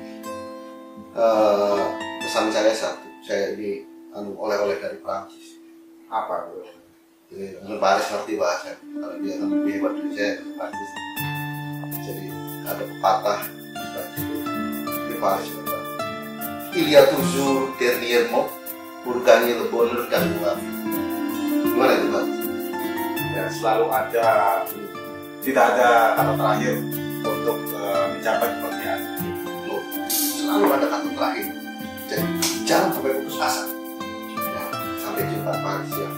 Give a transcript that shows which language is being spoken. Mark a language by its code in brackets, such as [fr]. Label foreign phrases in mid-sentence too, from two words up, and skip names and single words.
[id] Pesan saya satu, saya ini oleh-oleh dari Prancis. Apa itu? Jadi Pak Haris ngerti bahasa, kalau dia kan lebih hebat dari saya dari Prancis. Jadi ada pepatah di Pak Haris berkata, [fr] il y a toujours derrière mot pour gagner le bonheur dan joie. [id] Gimana itu Pak? Ya selalu ada, tidak ada kata terakhir untuk mencapai kebahagiaan. Selalu ada kata terakhir. Jadi jangan sampai putus asa. Ya, sampai jumpa Pak Haris ya.